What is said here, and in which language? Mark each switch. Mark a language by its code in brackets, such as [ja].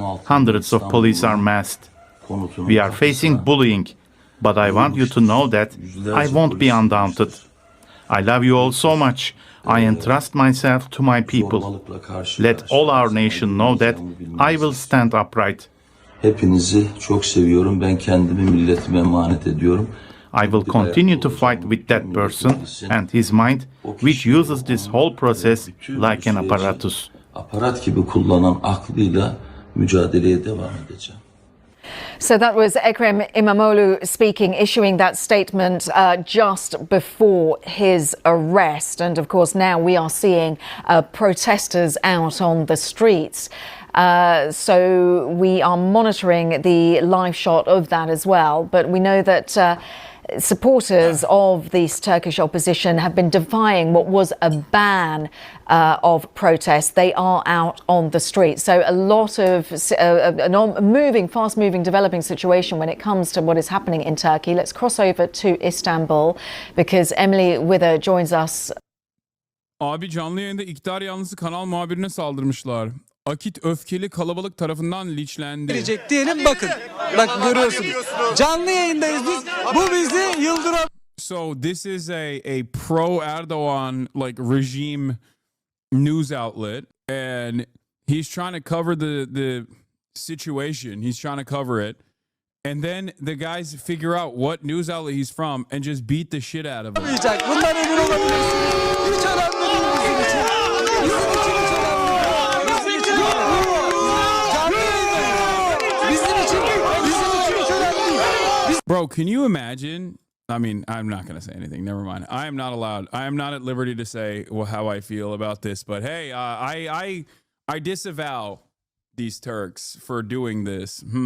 [en] Hundreds of police are massed. We are facing bullying, but I want you to know that I won't be undaunted. I love you all so much. I entrust myself to my people. Let all our nation know that I will stand upright. [tr] Hepinizi çok seviyorum. Ben kendimi milletime emanet ediyorum. [en] I will continue to fight with that person and his mind, which uses this whole process like an apparatus. [tr] Aparat gibi kullanan aklıyla mücadeleye devam edeceğim. [en] So that was Ekrem İmamoğlu speaking, issuing that statement just before his arrest. And of course, now we are seeing protesters out on the streets. So we are monitoring the live shot of that as well. But we know that supporters of this Turkish opposition have been defying what was a ban of protests. They are out on the streets. So a lot of a fast-moving, developing situation when it comes to what is happening in Turkey. Let's cross over to Istanbul because Emily Wither joins us. [tr] Abi canlı yayında iktidar yanlısı kanal muhabirine saldırmışlar. Akit öfkeli kalabalık tarafından linçlendi. Gelecek diyelim, bakın. Bak görüyorsunuz. Canlı yayındayız biz. Bu bizi yıldıran. [en] So this is a pro Erdogan like regime news outlet, and he's trying to cover the situation. He's trying to cover it. And then the guys figure out what news outlet he's from and just beat the shit out of him. [tr] Bundan emin olabilirsiniz. Hiç önemli değil bizim için. Bizim için hiç önemli değil. Bizim için canlı yayındayız. Bizim için hiç önemli değil. [en] Bro, can you imagine? I mean, I'm not going to say anything. Never mind. I am not allowed. I am not at liberty to say how I feel about this. But hey, I disavow these Turks for doing this.